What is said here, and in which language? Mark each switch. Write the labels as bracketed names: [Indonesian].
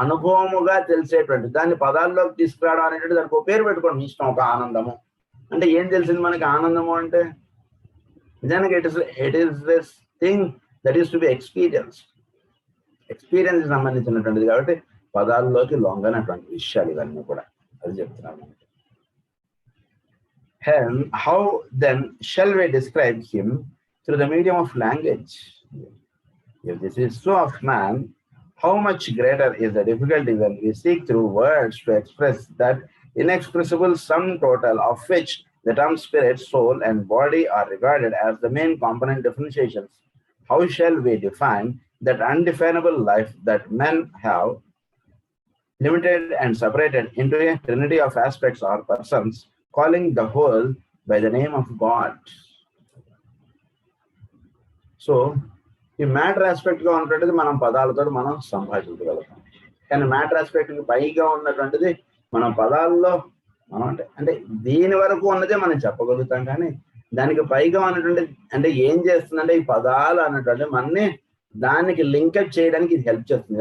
[Telugu] అనుభవముగా తెలిసేటువంటి దాన్ని పదాల్లోకి తీసుకురావడం అనేటువంటి దానికి ఒక పేరు పెట్టుకోండి మీ ఇష్టం. ఒక ఆనందము అంటే ఏం తెలిసింది మనకి? ఆనందము అంటే నిజానికి [English] it is this thing that is to be experience [Telugu] సంబంధించినటువంటిది కాబట్టి పదాల్లోకి లొంగనటువంటి విషయాలు ఇవన్నీ కూడా అది చెప్తున్నాను. [English] How then shall we describe him through the medium of language? If this is so of man, how much greater is the difficulty when we seek through words to express that inexpressible sum total of which the term spirit, soul, and body are regarded as the main component differentiations. How shall we define that undefinable life that men have limited and separated into a trinity of aspects or persons, calling the whole by the name of God? [Telugu] So, ఈ matter aspect గా ఉన్నటువంటిది మనం పదాలతో మనం సంభాషించగలుగుతాం. కానీ matter aspect పైగా ఉన్నటువంటిది మనం పదాల్లో మనం అంటే దీని వరకు ఉన్నదే మనం చెప్పగలుగుతాం. కానీ దానికి పైగా ఉన్నటువంటి అంటే ఏం చేస్తుందంటే ఈ పదాలు అన్నటువంటి మనని దానికి లింకప్ చేయడానికి ఇది హెల్ప్ చేస్తుంది.